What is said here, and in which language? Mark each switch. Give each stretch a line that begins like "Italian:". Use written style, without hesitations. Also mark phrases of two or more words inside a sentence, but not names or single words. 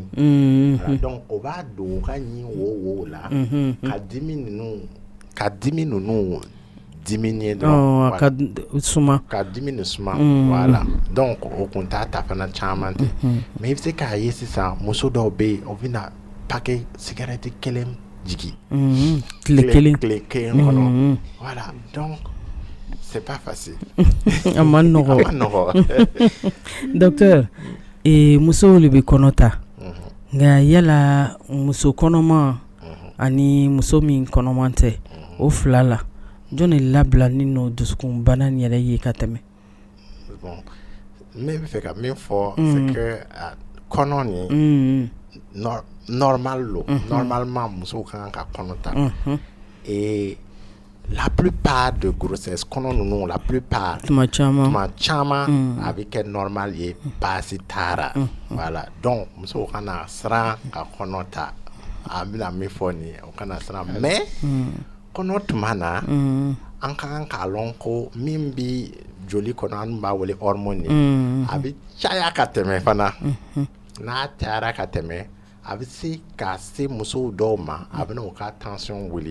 French: Voilà, donc
Bambara: o b'a don u ka ɲi wo la ka dimi ninnu diminuer dɔrɔn ka suma ka dimi ni suma
French: voilà donc
Bambara: o kun t'a ta fana caman tɛ mais i bɛ se k'a ye sisan muso dɔw bɛ yen o bɛna
French: paquet cigarette
Bambara: kelen jigi tile kelen
French: kɔnɔ voilà donc c'est pas facile.
Bambara: A man nɔgɔ. Docteur musow de bɛ kɔnɔ ta nka yala muso kɔnɔma ani muso min kɔnɔman tɛ o fila la jɔn de labila ni n'o dusukun bana ni yɛrɛ ye ka tɛmɛ. Bon ne bɛ fɛ ka min fɔ
French: c'est que
Bambara: kɔnɔ ni normal lo normalement musow kan ka kɔnɔ ta
French: et la plupart de grossesse
Bambara: kɔnɔ ninnu
French: la plupart
Bambara: tuma caman a bɛ kɛ normal ye baasi t'a la
French: voilà donc
Bambara: musow kana siran ka kɔnɔ ta a bɛna min fɔ nin o kana siran mais kɔnɔ tuma na an ka kan k'a lɔn ko min bɛ joli kɔnɔ an b'a wele hormone ye a bɛ caya ka tɛmɛ fana n'a cayara ka tɛmɛ a bɛ se ka se musow dɔw ma a bɛna o ka tension wuli.